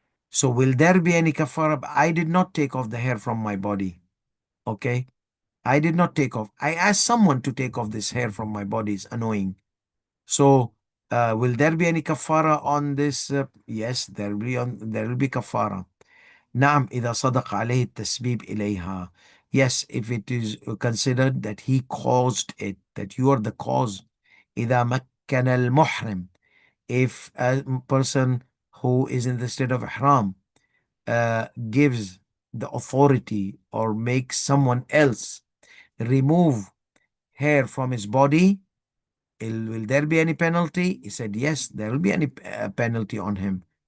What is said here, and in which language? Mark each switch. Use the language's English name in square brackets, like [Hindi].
[English] So will there be any kafara? I did not take off the hair from my body, okay? I did not take off. I asked someone to take off this hair from my body. It's annoying. So will there be any kafara on this? Yes, there will be kafara. [Arabic] نعم إذا صدق عليه التسبيب إليها. [English] Yes, if it is considered that he caused it, that you are the cause. [Arabic] إذا مكن المحرم, [English] if a person who is in the state of ihram gives the authority or makes someone else remove hair from his body, will there be any penalty? He said yes, there will be any penalty on him.